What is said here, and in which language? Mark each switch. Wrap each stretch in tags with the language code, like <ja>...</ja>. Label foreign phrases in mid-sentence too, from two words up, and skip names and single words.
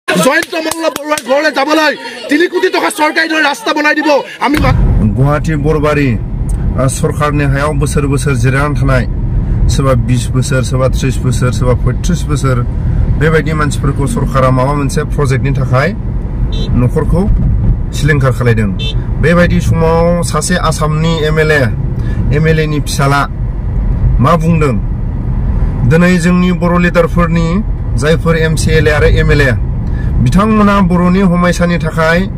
<as>জয়ন্ত মল্ল বৰুৱাৰ ঘৰলৈ যাবলৈ 3 কোটি টকা চৰকাৰী ধৰি ৰাস্তা বনাই দিব আমি</as> <brx>গুৱাহাটী বৰবাৰী सरकारनि हायाव बोसोर बोसोर जिरायनानै थानाय सोरबा 20 बोसोर सोरबा 30 बोसोर सोरबा 35 बोसोर बेबायदि मानसिफोरखौ सरकारा माबा मोनसे प्रजेक्टनि थाखाय नखरखौ सिलिंखार खालायदों बेबायदि समाव सासे आसामनि एमएलए नि फिसाला मा बुंदों दिनै जोंनि बर' लिडारफोरनि जायफोर एमसिएलए आरो एमएलए बिथांमोना बर'नि हमायसानि थाखाय</brx>